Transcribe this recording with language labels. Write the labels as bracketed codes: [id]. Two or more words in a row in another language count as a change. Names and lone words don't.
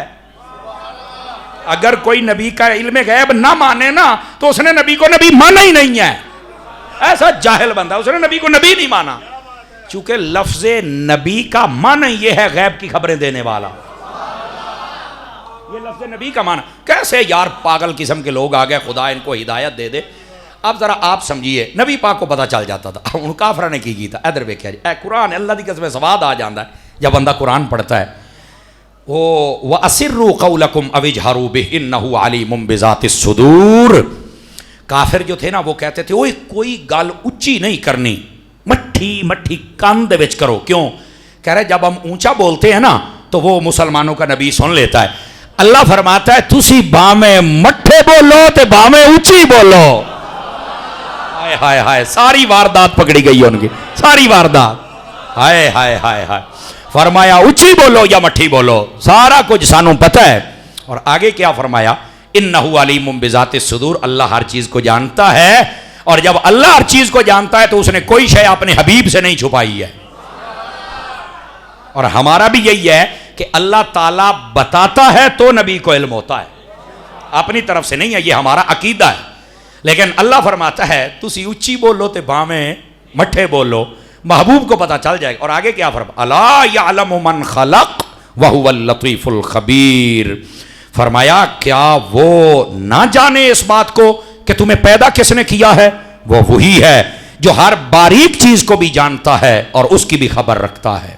[ur] اگر کوئی نبی کا علم غیب نہ مانے نا تو اس نے نبی کو نبی مانا ہی نہیں ہے، ایسا جاہل بندہ، اس نے نبی کو نبی نہیں مانا، چونکہ لفظ نبی کا معنی یہ ہے غیب کی خبریں دینے والا، یہ لفظ نبی کا معنی۔ کیسے یار پاگل قسم کے لوگ آ گئے، خدا ان کو ہدایت دے دے۔ اب ذرا آپ سمجھیے، نبی پاک کو پتہ چل جاتا تھا، ان کافرہ نے کی تھا۔ [pa] ادھر ویکھیا جی، اے قرآن اللہ دی قسم سواد آ جاندہ ہے [ur] جب بندہ قرآن پڑھتا ہے۔ [ar] وَأَسِرُّوا قَوْلَكُمْ أَوِ اجْهَرُوا بِهِ إِنَّهُ عَلِيمٌ بِذَاتِ الصُّدُورِ۔ [ur] کافر جو تھے نا وہ کہتے تھے اوئے [pa] کوئی گل اونچی نہیں کرنی، مٹھی مٹھی کان دے وچ کرو۔ [ur] کیوں؟ کہہ رہے جب ہم اونچا بولتے ہیں نا تو وہ مسلمانوں کا نبی سن لیتا ہے۔ اللہ فرماتا ہے [pa] تسی بامیں مٹھے بولو تے بامیں اونچی بولو۔ [ur] ہائے ہائے ہائے، ساری واردات پکڑی گئی ان کی، ساری واردات۔ ہائے ہائے ہائے ہائے، فرمایا اونچی بولو یا مٹھی بولو، [pa] سارا کچھ سانوں پتہ ہے۔ [ur] اور آگے کیا فرمایا؟ [ar] انہ علیم بذات الصدور، [ur] اللہ ہر چیز کو جانتا ہے، اور جب اللہ ہر چیز کو جانتا ہے تو اس نے کوئی شے اپنے حبیب سے نہیں چھپائی ہے۔ اور ہمارا بھی یہی ہے کہ اللہ تعالیٰ بتاتا ہے تو نبی کو علم ہوتا ہے، اپنی طرف سے نہیں ہے، یہ ہمارا عقیدہ ہے۔ لیکن اللہ فرماتا ہے [pa] تسی اونچی بولو تے بامیں مٹھے بولو، [ur] محبوب کو پتہ چل جائے گا۔ اور آگے کیا فرمایا؟ [ar] الا یعلم من خلق وہو اللطیف الخبیر، [ur] فرمایا کیا وہ نہ جانے اس بات کو کہ تمہیں پیدا کس نے کیا ہے؟ وہ وہی ہے جو ہر باریک چیز کو بھی جانتا ہے اور اس کی بھی خبر رکھتا ہے۔